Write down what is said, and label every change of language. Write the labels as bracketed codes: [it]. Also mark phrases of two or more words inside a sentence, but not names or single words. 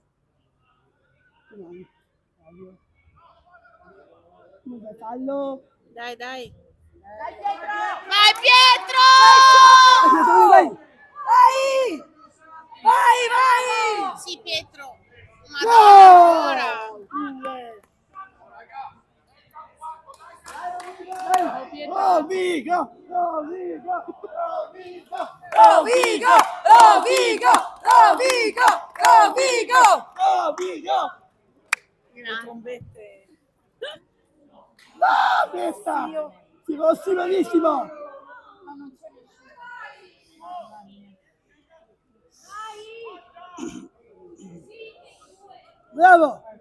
[it] Dai. Non fai fallo. Dai, dai. Dai Pietro! Vai Pietro! Vai! Vai! Sì, Pietro. No! Madonna, Oh, Vigo! Oh, Vigo! Oh, Vigo! Oh Vigo! Oh Vigo! Oh Vigo! Oh Vigo! Oh, Vigo! Grande. Trombette. No, questa! Si fossi malissimo! Bravo!